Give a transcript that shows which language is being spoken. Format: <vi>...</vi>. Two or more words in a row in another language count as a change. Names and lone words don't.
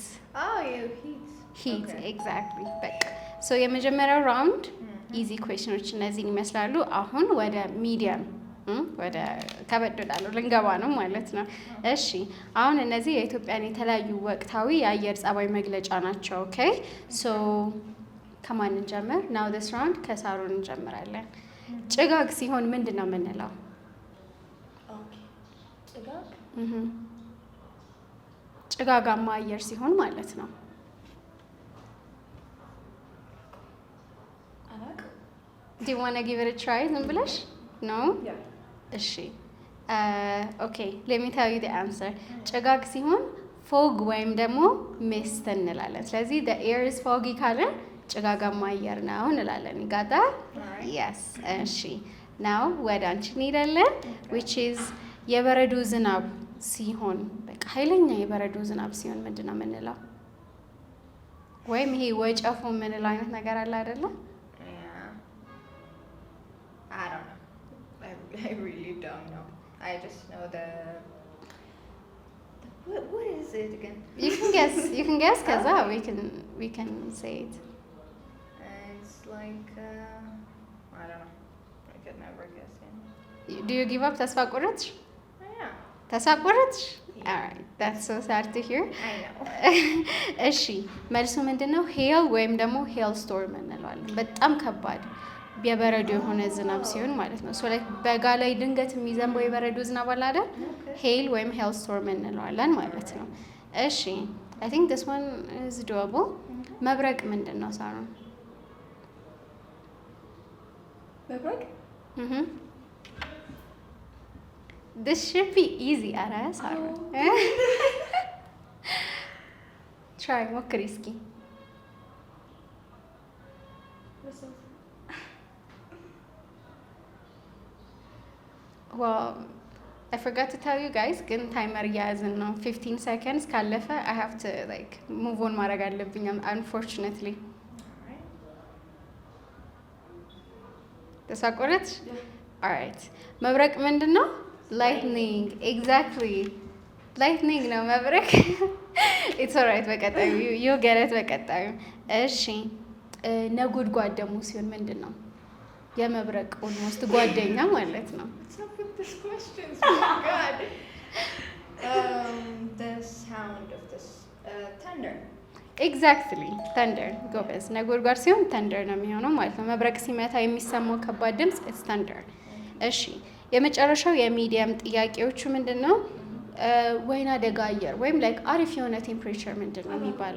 <en>hit exactly።</en> <am>በቃ የመጀመሪያው ራውንድ</am> <en>easy questions</en> <am>እነዚህን ይመስላሉ። አሁን ወደ ሚዲየም ወደ ከበድ ወዳለው ልንገባ ነው ማለት ነው። እሺ አሁን እነዚህ የኢትዮጵያን የተለያዩ ወቅታዊ የአየር ጸባይ መግለጫ ናቸው። ኦኬ ከማን እንጀምር?</am> <en>now this round</en> <am>ከሳሮን እንጀምራለን። ጭጋግ ሲሆን ምንድን ነው የምንለው? ጭጋጋማ አየር ሲሆን ማለት ነው።</am> <en>do you want to give it a try?</en> <am>ዝም ብለሽ ነው? እሺ ኦኬ</am> <en>let me tell you the answer።</en> <am>ጭጋግ ሲሆን ፎግ ወይም ደግሞ ሚስት እንላለን። ስለዚህ</am> <en>the air is foggy</en> <am>ካለን ጭጋጋማ አየር ነው እንላለን። ይጋጣ? yes። እሺ ናው ወደ አንቺ እንሄዳለን።</am> <en>which is</en> <am>የበረዶ ዝናብ ሲሆን በቃ ኃይለኛ የበረዶ ዝናብ ሲሆን ምንድን ነው የምንለው? ወይም ይሄ ወጨፎ የምንለው አይነት ነገር አለ አይደለ?</am> <en>Yeah. I don't know. I really don't know. I just know what is it again? You can guess ከዛ we can say it. It's like I don't know. I could never guess it. Do you give up?</en> <am>ተስፋ ቆረጥሽ?</am> <en>Yeah.</en> <am>ተስፋ ቆረጥሽ?</am> <en>Alright, that's so sad to hear. I know.</en> <am>እሺ መልሱ ምንድነው? ሄል ወይም ደግሞ</am> <en>hail storm</en> <am>እንለዋለን። በጣም ከባድ የበረዶ የሆነ ዝናብ ሲሆን ማለት ነው።</am> <en>so like</en> <am>በጋ ላይ ድንገት የሚዘንበው የበረዶ ዝናብ አለ አይደል? ሄል ወይም</am> <en>hail storm</en> <am>እንለዋለን ማለት ነው። እሺ</am> <en>I think this one is doable.</en> <am>መብረቅ ምንድነው ሳሮን? መብረቅ</am> <en>This should be easy.</en> <am>ኧረ ሳሮን</am> <en>try</en> <am>ሞክሪ እስኪ።</am> <en>Well, I forgot to tell you guys,</en> <am>ግን ታይመር እያያዝን ነው።</am> <en>15 seconds ካለፈ I have to like move on</en> <am>ማድረግ አለብኝ</am> <en>unfortunately.</en> <am>ተስፋ ቆረጥሽ? Alright. መብረቅ ምንድን ነው?</am> <en>Lightning. Exactly.</en> <am>Lightning ነው መብረቅ።</am> <en>It's alright</en> <am>በቀጣዩ</am> <en>you'll get it</en> <am>በቀጣዩ። እሺ ነጎድጓድ ደግሞ ሲሆን ምንድን ነው? የመብረቅ ኦልሞስት ጓደኛ ማለት ነው።</am> <en>What's up with these questions? Oh my God. The sound of this thunder. exactly thunder</en> <am>ጎበዝ። ነጎድጓድ ሲሆን ተንደር ነው የሚሆነው ማለት ነው። መብረቅ ሲመታ የሚሰማው ከባድ ድምፅ</am> <en>it's thunder።</en> <am>እሺ የመጨረሻው የሚዲየም ጥያቄዎቹ ምንድን ነው? ወይና ደጋ አየር ወይም ላይክ አሪፍ የሆነ ቴምፕሬቸር ምንድን ነው የሚባለው?</am>